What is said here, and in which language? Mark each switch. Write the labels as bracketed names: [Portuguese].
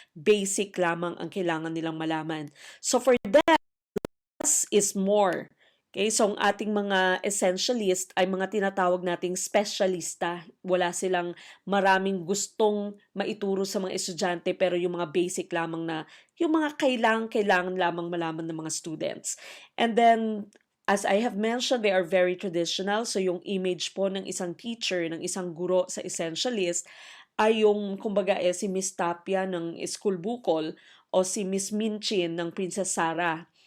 [Filipino] Basic lamang ang kailangan nilang malaman. [English] So for them, less is more. [Filipino] Okay, so ang ating mga essentialist ay mga tinatawag nating specialista. Wala silang maraming gustong maituro sa mga estudyante pero yung mga basic lamang na yung mga kailangan lamang malaman ng mga students. [English] And then as I have mentioned, they are very traditional. [Filipino] So yung image po ng isang teacher, ng isang guro sa essentialist ay yung kumbaga si Miss Tapia ng School Bukol o si Miss Minchin ng Princess Sarah.